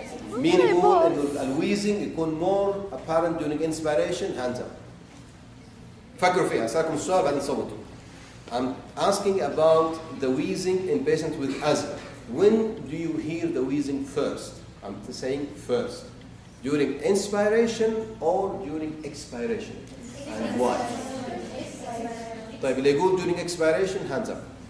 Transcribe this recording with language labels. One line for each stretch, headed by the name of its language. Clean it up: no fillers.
Arabic: مين يقول إنه الويزنج يكون
English: more apparent during inspiration؟ hands up.
Arabic: فكروا فيها، أسألكم السؤال بعدين صوتوا.
English: I'm asking about the wheezing in patients with asthma. When do you hear the wheezing first? I'm saying first. During inspiration or during expiration? And why?
Arabic: طيب اللي يقول
English: during expiration hands up.